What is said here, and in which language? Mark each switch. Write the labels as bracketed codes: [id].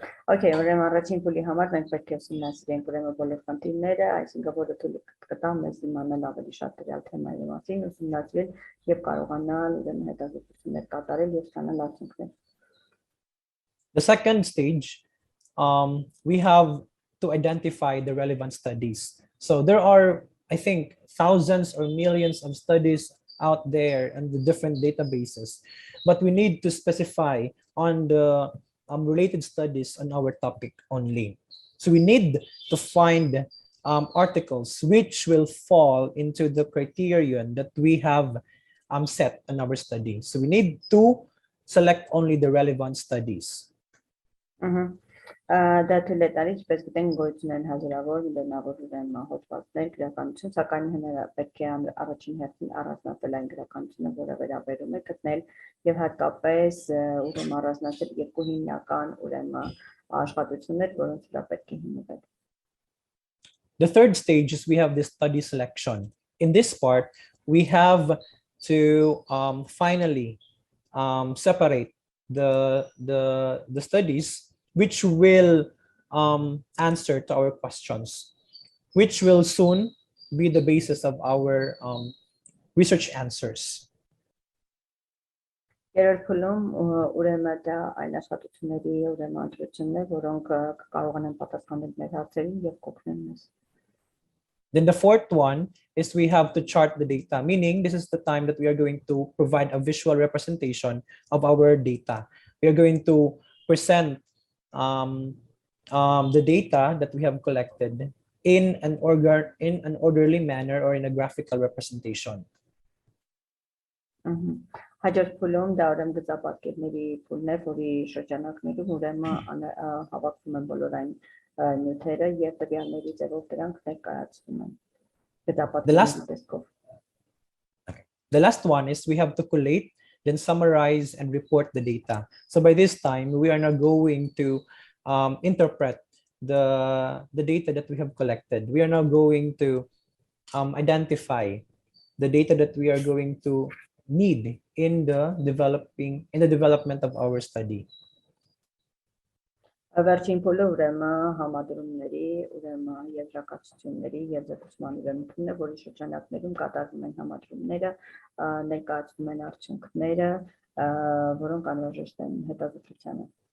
[hy] Okay, ուրեմն առաջին փուլի համար մենք պետք է ուսումնասիրենք ուրեմն բոլոր խնդիրները, այսինքն որը թույլ կտա մեզ իմանալ ավելի շատ դրա թեմայի մասին, ուսումնասիրել եւ կարողանալ ուրեմն հետազոտություններ կատարել եւ ստանալ արդյունքներ։ [en] The second stage, we have to identify the relevant studies. So there are, I think, thousands or millions of studies out there and the different databases, but we need to specify on the related studies on our topic only. So we need to find articles which will fall into the criterion that we have set in our study. So we need to select only the relevant studies. [hy] Դա թույլ է տալիս, ինչպես գիտենք, գոյություն են հազարավոր միլիոնավոր ուրեմն հոդվածներ գրականություն, սակայն պետք է առաջին հերթին առանձնացնել այն գրականությունը, որը վերաբերում է գտնել եւ հատկապես ուրեմն առանձնացնել երկու հիմնական ուրեմն աշխատություններ, որոնց վրա պետք է հիմնվել։ [en] The third stage is we have the study selection. In this part, we have to finally separate the studies which will answer to our questions, which will soon be the basis of our research answers. [hy] Երրորդ փուլում ուրեմն դա այն աշխատությունների ուրեմն ընտրությունն է, որոնք կարողանան պատասխանել մեր հարցերին եւ կօգնեն մեզ։ [en] Then the fourth one is we have to chart the data, meaning this is the time that we are going to provide a visual representation of our data. We are going to present the data that we have collected in an orderly manner or in a graphical representation. [hy] Հաջորդ փուլում դա ուրեմն գծապատկերների փուլն է, որի շրջանակներում ուրեմն հավաքվում են բոլոր այն նյութերը եւ տվյալների ձևով դրանք ներկայացվում են գծապատկերների տեսքով։ [en] The last one is we have to collate, then summarize and report the data. So by this time, we are now going to interpret the data that we have collected. We are now going to identify the data that we are going to need in the development of our study. [hy] Վերջին փուլը ուրեմն համադրումների, ուրեմն եզրակացությունների եւ զեկուցման ուրեմն փուլն է, որի շրջանակներում կատարվում են համադրումները, ներկայացվում են արդյունքները, որոնք անհրաժեշտ են հետազոտությանը։